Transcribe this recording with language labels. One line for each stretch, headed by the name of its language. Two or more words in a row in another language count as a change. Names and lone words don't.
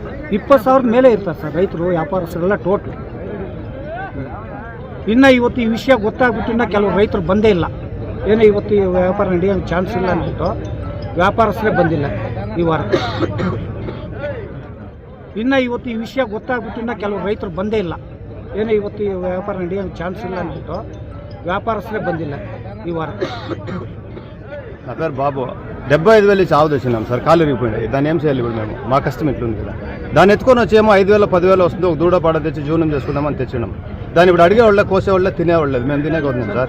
Kannada: 20,000 ಮೇಲೆ ಇರ್ತಾರೆ ಸರ್ ರೈತರು, ವ್ಯಾಪಾರಸ್ಥರೆಲ್ಲ ಟೋಟ್ಲು. ಇನ್ನು ಇವತ್ತು ಈ ವಿಷಯ ಗೊತ್ತಾಗ್ಬಿಟ್ಟು ಇನ್ನೂ ಕೆಲವು ರೈತರು ಬಂದೇ ಇಲ್ಲ. ಏನೋ ಇವತ್ತು ಈ ವ್ಯಾಪಾರ ನಡೆಯೋ ಚಾನ್ಸ್ ಇಲ್ಲ ಅಂದ್ಬಿಟ್ಟು ವ್ಯಾಪಾರಸ್ಥರೇ ಬಂದಿಲ್ಲ ಈ ವಾರ. ಇನ್ನು ಇವತ್ತು ಈ ವಿಷಯ ಗೊತ್ತಾಗ್ಬಿಟ್ಟು ಇನ್ನೂ ಕೆಲವು ರೈತರು ಬಂದೇ ಇಲ್ಲ. ಏನೋ ಇವತ್ತು ಈ ವ್ಯಾಪಾರ ನಡೆಯೋ ಚಾನ್ಸ್ ಇಲ್ಲ ಅಂದ್ಬಿಟ್ಟು ವ್ಯಾಪಾರಸ್ಥರೇ ಬಂದಿಲ್ಲ ಈ ವಾರ.
Telugu: నా పేరు బాబు. 75,000 చావు తెచ్చినాం సార్, కాలు ఇరిగిపోయింది. దాన్ని ఏం చేయాలి ఇప్పుడు మేము? మా కష్టం ఇట్లుంది కదా. దాన్ని ఎత్తుకొని వచ్చేమో 5,000 10,000 వస్తుంది. ఒక దూడ పాడ తెచ్చి జీవనం చేసుకుందామని తెచ్చినాం. దాన్ని ఇప్పుడు అడిగేవాళ్ళ కోసేవాళ్ళ తినేవాళ్ళలేదు, మేము తినేకొద్దాం సార్.